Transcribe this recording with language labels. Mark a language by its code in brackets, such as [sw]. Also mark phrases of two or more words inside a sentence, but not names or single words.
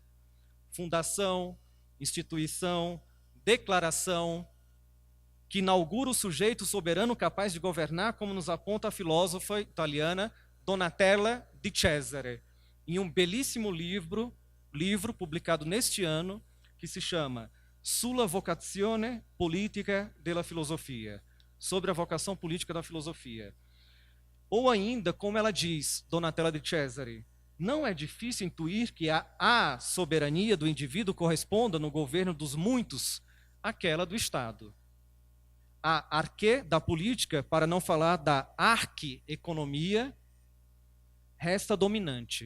[pt] Fundação, instituição, declaração, que inaugura o sujeito soberano capaz de governar, como nos aponta a filósofa italiana Donatella Di Cesare, em um belíssimo livro publicado neste ano, que se chama Sulla vocazione politica della filosofia, sobre a vocação política da filosofia. Ou ainda, como ela diz, Donatella Di Cesare, não é difícil intuir que a soberania do indivíduo corresponda no governo dos muitos àquela do Estado. A arquê da política, para não falar da arqueeconomia, resta dominante.